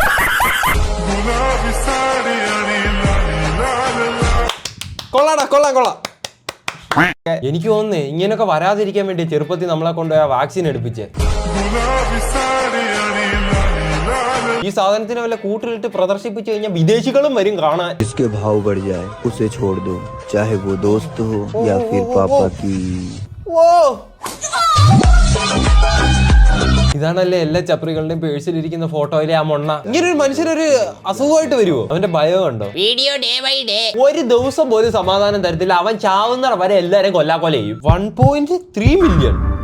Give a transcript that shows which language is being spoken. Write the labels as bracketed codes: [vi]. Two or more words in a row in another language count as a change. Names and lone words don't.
[ml] കൊള്ളാം. എനിക്ക് തോന്നുന്നേ ഇങ്ങനെയൊക്കെ വരാതിരിക്കാൻ വേണ്ടി ചെറുപ്പത്തിൽ നമ്മളെ കൊണ്ടുപോയി വാക്സിൻ എടുപ്പിച്ചേ. ഈ സാധനത്തിന് വല്ല കൂട്ടിലിട്ട് പ്രദർശിപ്പിച്ചു കഴിഞ്ഞാൽ വിദേശികളും വരും കാണാൻ. [hi] इसके भाव बढ़ जाए उसे छोड़ दो, चाहे वो दोस्त हो या फिर पापा की. [ml] ഇതാണല്ലേ എല്ലാ ചപ്രികളുടെയും പേഴ്സിലിരിക്കുന്ന ഫോട്ടോയിലെ ആ മൊണ്ണ. ഇങ്ങനെ ഒരു മനുഷ്യനൊരു അസുഖമായിട്ട് വരുമോ? അവന്റെ ഭയം കണ്ടോ? [en] video day by day. [ml] ഒരു ദിവസം പോലും സമാധാനം തരത്തില്ല. അവൻ ചാവുന്ന വരെ എല്ലാരും കൊല്ലാക്കൊല ചെയ്യും. 1.3 മില്യൺ.